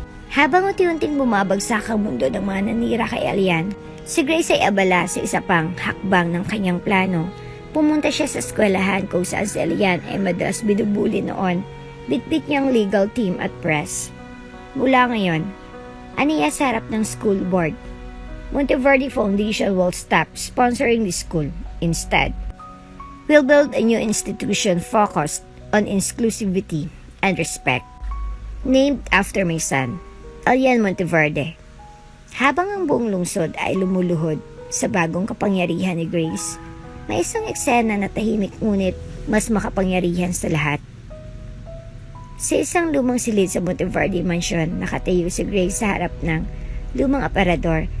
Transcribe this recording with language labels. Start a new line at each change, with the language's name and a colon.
Filipino: Habang unti-unting bumabagsak ang mundo ng mga nanira kay Elian, si Grace ay abala sa isa pang hakbang ng kanyang plano. Pumunta siya sa eskwelahan kung saan si Elian ay madalas binubuli noon. Bitbit niyang legal team at press. Mula ngayon, aniya sa harap ng school board.
English: Monteverde Foundation will stop sponsoring the school. Instead, we'll build a new institution focused on inclusivity and respect. Named after my son, Elian Monteverde.
Filipino: Habang ang buong lungsod ay lumuluhod sa bagong kapangyarihan ni Grace, may isang eksena na tahimik ngunit mas makapangyarihan sa lahat. Sa isang lumang silid sa Monteverde Mansion, nakatayo si Grace sa harap ng lumang aparador.